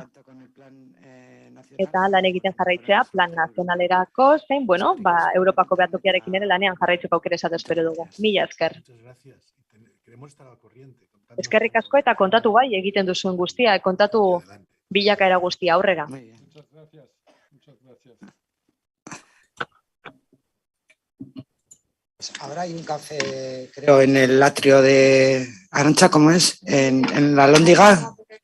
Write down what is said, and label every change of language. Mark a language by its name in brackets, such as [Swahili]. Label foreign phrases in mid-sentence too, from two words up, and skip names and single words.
[Basque] Eta lan egiten jarraitzea plan nazionalerako, zein, Europako behatokiarekin ere lanean jarraitzeko aukera esate espero dugu. Mila esker. Eskerrik asko eta kontatu egiten duzuen guztia, kontatu bilakaera guztia aurrera. [Spanish] Ahora hay un café, creo, en el atrio de Arantxa, ¿cómo es? En la Lóndiga.